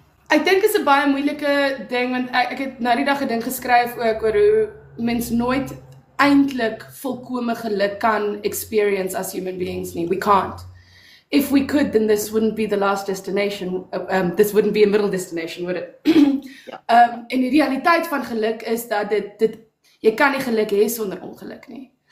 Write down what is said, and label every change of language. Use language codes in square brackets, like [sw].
[af] Ek dink is 'n baie moeilike ding want ek het nou die dag 'n ding geskryf ook oor hoe mens nooit eintlik volkome geluk kan [en] experience as human beings [af] nie. [en] We can't. If we could, then this wouldn't be the last destination. This wouldn't be a middle destination, would it? [af] En die realiteit van geluk is dat jy kan nie geluk hê sonder ongeluk nie.